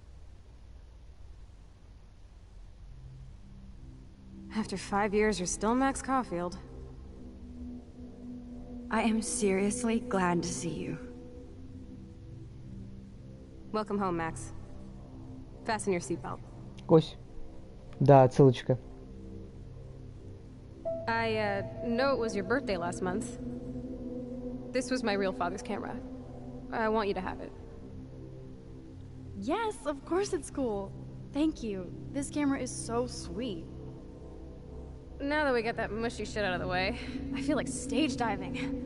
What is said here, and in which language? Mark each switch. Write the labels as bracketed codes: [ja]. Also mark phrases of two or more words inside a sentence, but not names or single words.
[en] After 5 years, you're still Max Caulfield. I am seriously glad to see you. Welcome home, Max. Fasten your seatbelt. [ru] Кось. Да, отсылочка. [en] I know it was your birthday last month. This was my real father's camera. I want you to have it. Yes, of course it's cool. Thank you. This camera is so sweet. Now that we got that mushy shit out of the way, I feel like stage diving.